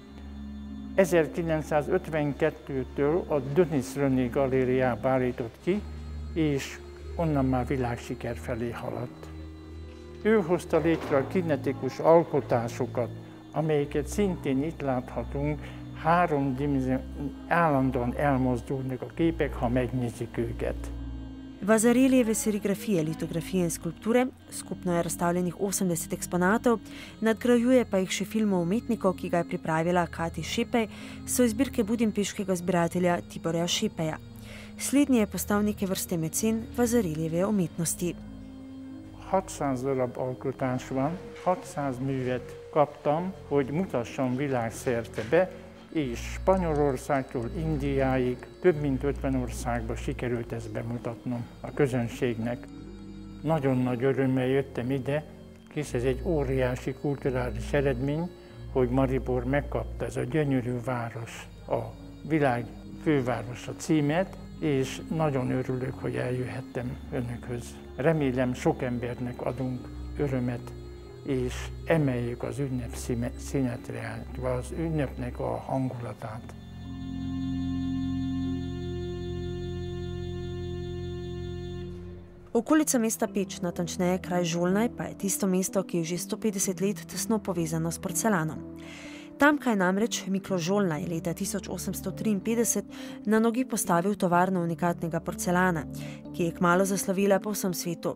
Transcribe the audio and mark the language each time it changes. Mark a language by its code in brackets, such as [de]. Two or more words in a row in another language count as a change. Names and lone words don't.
[hu] 1952-től a Denis René galériába állított ki, és onnan már világsiker felé haladt. Ő hozta létre a kinetikus alkotásokat, amelyeket szintén itt láthatunk, állandóan elmozdulnak a képek, ha megnézik őket. [sl] Vazareljeve serigrafije, litografije in skulpture, skupno je razstavljenih 80 eksponatov, nadgrajuje pa jih še filmov umetnikov, ki ga je pripravila Kati Šepej, so iz zbirke budimpeškega zbiratelja Tiborja Šepeja. Slednji je postal neke vrste mecen vazareljeve umetnosti. [hu] 600 darab alkotás van, 600 művet kaptam, hogy mutassam világszerte be, és Spanyolországtól Indiáig több mint 50 országba sikerült ezt bemutatnom a közönségnek. Nagyon nagy örömmel jöttem ide, hisz ez egy óriási kulturális eredmény, hogy Maribor megkapta, ez a gyönyörű város, a világ fővárosa címet, és nagyon örülök, hogy eljöhettem önökhöz. Remélem, sok embernek adunk örömet, és emeljük az ünnep színetre, az ünnepnek a hangulatát. [sl] Okolica mesta Peč, natančneje kraj Žolnaj, pa je tisto mesto, ki je že 150 let tesno povezano s porcelanom. Tamkaj namreč Miklo Žolnaj leta 1853 na nogi postavil tovarno unikatnega porcelana, ki je kmalu zaslovila po vsem svetu.